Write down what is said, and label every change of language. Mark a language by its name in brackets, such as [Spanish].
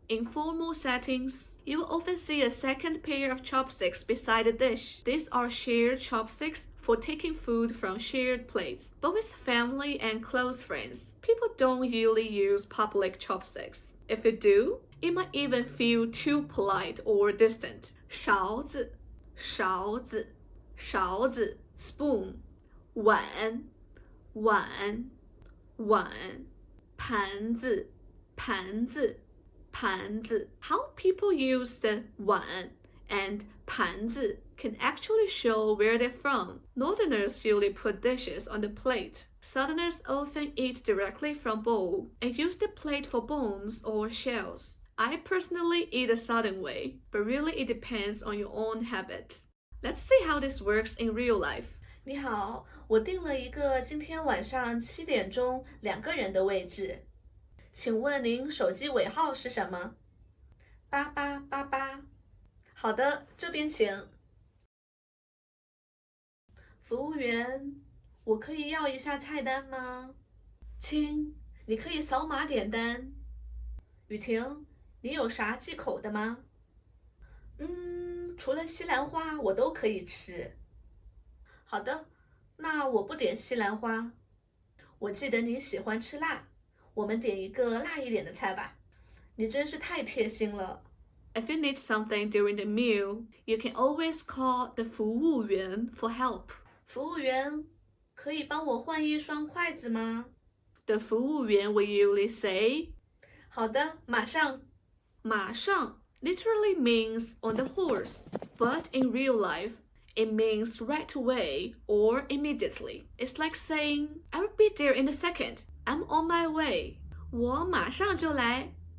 [English] In formal settings, you will often see a second pair of chopsticks beside the dish. These are shared chopsticks for taking food from shared plates. But with family and close friends, people don't usually use public chopsticks. If you do, it might even feel too polite or distant. [Chinese] 勺子，勺子，勺子 spoon. 碗，碗，碗。盘子，盘子，盘子。 [English] How people use the 碗 and 盘子 can actually show where they're from. Northerners usually put dishes on the plate. Southerners often eat directly from bowl and use the plate for bones or shells. I personally eat the southern way, but really it depends on your own habit. Let's see how this works in real life. [Chinese] 你好，我订了一个今天晚上7点钟2个人的位置，请问您手机尾号是什么？8888。好的，这边请。服务员，我可以要一下菜单吗？亲，你可以扫码点单。雨婷，你有啥忌口的吗？除了西兰花我都可以吃。好的，那我不点西兰花。我记得你喜欢吃辣，我们点一个辣一点的菜吧。你真是太贴心了。 [English] If you need something during the meal, you can always call the 服务员 for help. [Chinese] 服务员，可以帮我换一双筷子吗？ [English] The 服务员 will usually say, [Chinese] 好的，马上。 [English] 马上 literally means on the horse, but in real life, it means right away or immediately. It's like saying, I will be there in a second. I'm on my way. [Chinese] 我马上就来。